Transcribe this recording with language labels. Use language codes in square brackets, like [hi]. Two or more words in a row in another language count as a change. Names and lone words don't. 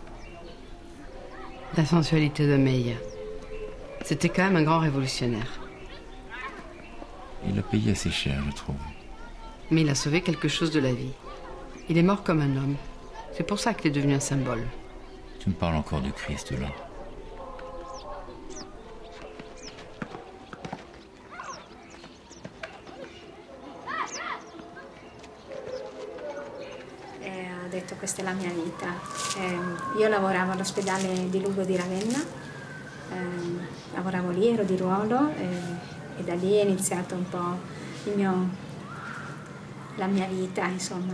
[fr] La sensualité de Meia. C'était quand même un grand révolutionnaire. Il a payé assez cher, je trouve. Mais il a sauvé quelque chose de la vie. Il est mort comme un homme. C'est pour ça qu'il est devenu un symbole. Tu me parles encore du Christ, là. [it] Ho detto questa è la mia vita. Io lavoravo all'ospedale di Lugo di Ravenna, lavoravo lì, ero di ruolo e da lì è iniziato un po' la mia vita, insomma.